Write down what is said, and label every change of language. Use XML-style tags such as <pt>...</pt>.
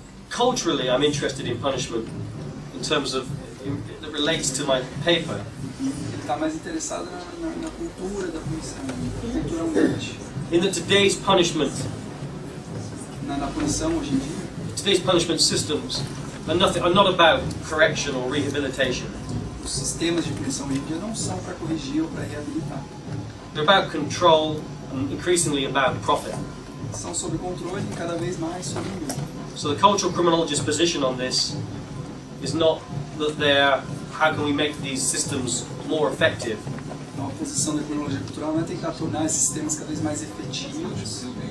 <en>Culturally, I'm interested in punishment in terms of that relates to my paper.</en> <pt>Ele está mais interessado na cultura da punição, culturalmente.</pt> <en>In that today's punishment,</en> <pt>na punição hoje em dia,</pt> <en>today's punishment systems are not about correction or rehabilitation.</en> <pt>Os sistemas de punição hoje em dia não são para corrigir ou para reabilitar.</pt> <en>They're about control and increasingly about profit.</en> <pt>São sobre controle e cada vez mais sobre lucro.</pt> <en>So the cultural criminologist's position on this is not that how can we make these systems more effective?</en> <pt>Então, a posição da criminologia cultural não é tentar tornar esses sistemas cada vez mais efetivos.</pt>